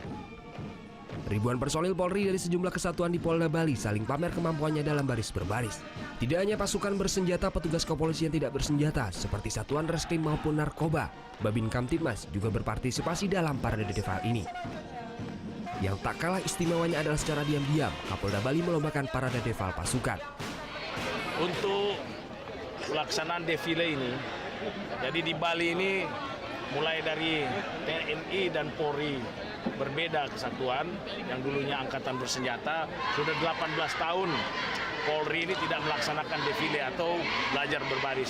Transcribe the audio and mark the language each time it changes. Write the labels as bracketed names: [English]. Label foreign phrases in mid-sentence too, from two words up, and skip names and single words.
[Indonesian] Ribuan personil Polri dari sejumlah kesatuan di Polda Bali saling pamer kemampuannya dalam baris berbaris. Tidak hanya pasukan bersenjata, petugas kepolisian tidak bersenjata seperti Satuan Reskrim maupun Narkoba, Babin Kamtibmas juga berpartisipasi dalam parade defile ini. Yang tak kalah istimewanya adalah secara diam-diam, Kapolda Bali melombakan parade deval pasukan. Untuk pelaksanaan defile ini, jadi di Bali ini mulai dari TNI dan Polri berbeda kesatuan, yang dulunya angkatan bersenjata, sudah 18 tahun Polri ini tidak melaksanakan defile atau belajar berbaris.